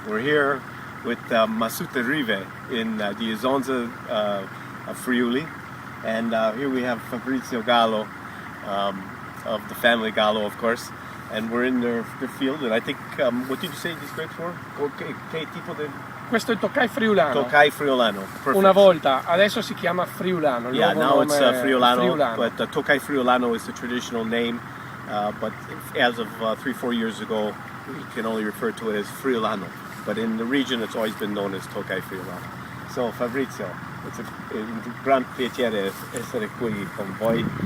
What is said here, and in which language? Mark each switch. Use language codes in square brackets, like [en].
[en] We're here with Masut da Rive in the Isonza of Friuli, and here we have Fabrizio Gallo of the family Gallo, of course, and we're in their field. And I think, what did you say these grapes were? [it] Che tipo di... Questo è il Tokai Friulano. [en] Tokai Friulano. Perfect. [it] Una volta, adesso si chiama Friulano. [en] Yeah, now it's Friulano, Friulano. but Tokai Friulano is the traditional name. But as of 3-4 years ago, we can only refer to it as Friulano. But in the region, it's always been known as Tokai Friulano. So Fabrizio, it's [it] un gran piacere essere qui con voi.